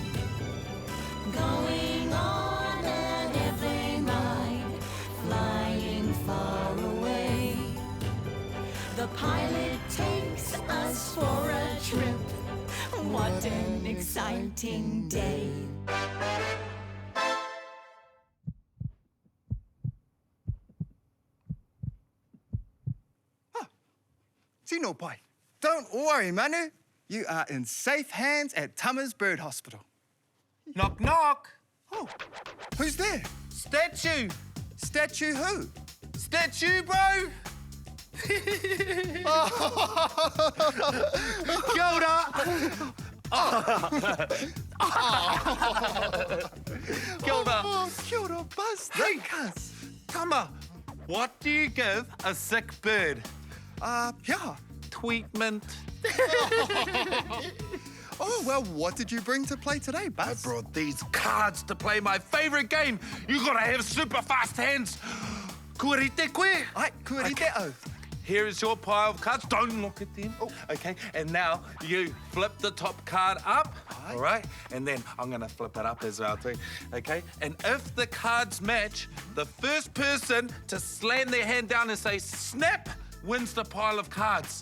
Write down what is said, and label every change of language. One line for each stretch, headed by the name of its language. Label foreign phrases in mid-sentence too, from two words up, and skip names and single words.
English: Going on an airplane ride, flying far away. The pilot takes us for a trip. What an exciting day.
Māori: Tino pai.
English: Don't worry, Manu. You are in safe hands at Tama's Bird Hospital. Knock, knock. Oh, who's there? Statue. Statue who? Statue, bro.
Māori: Kia ora. Kia ora. Oh, kia ora, Buzz.
English: Hey. Cuz. Tama, what do you give a sick bird? Yeah. Treatment. Oh, well, what did you bring to play today, Buzz? I brought these cards to play my favorite game. You gotta have super fast hands.
Māori: Kua rite koe. Ai, kua rite au.
English: Here is your pile of cards. Don't look at them. Oh. Okay, and now you flip the top card up. Aye. All right, and then I'm gonna flip it up as well too. Okay, and if the cards match, the first person to slam their hand down and say snap wins the pile of cards.